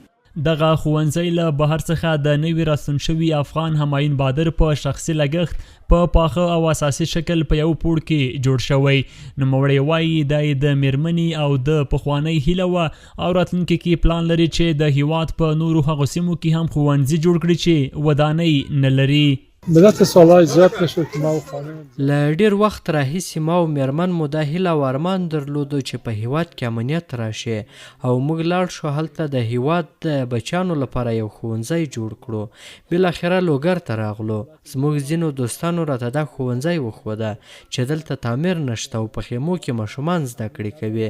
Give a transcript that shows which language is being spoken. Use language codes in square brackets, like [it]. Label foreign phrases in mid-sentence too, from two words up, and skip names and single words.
[ps] دغه ښوونځی له بهر څخه د نوي راستون شوي افغان همایون بادر په شخصي لګښت په پاخه او اساسي شکل په یو پوړ کې جوړ شوی. نوموړی وایي دا یې د میرمنې او د پخوانۍ هیله وه او راتلونکي کې پلان لري چې د هیواد په نورو هغو سیمو کې هم ښوونځي جوړ کړي چې ودانۍ نه لري. [fa] ملت سالهای زیاد نشو که ما و خانه [ps] له ډیر وخت راهیسې ما او میرمن مو دا هیله او ارمان درلودو چې په هیواد کې امنیت راشي او موږ لاړ شو هلته د هیواد د بچیانو لپاره یو ښوونځی جوړ کړو. بالاخره لوګر ته راغلو. زموږ ځینو دوستانو راته دا ښوونځی وښوده چې دلته تعمیر نشته او په خیمو کې ماشومان زده کړې کوي.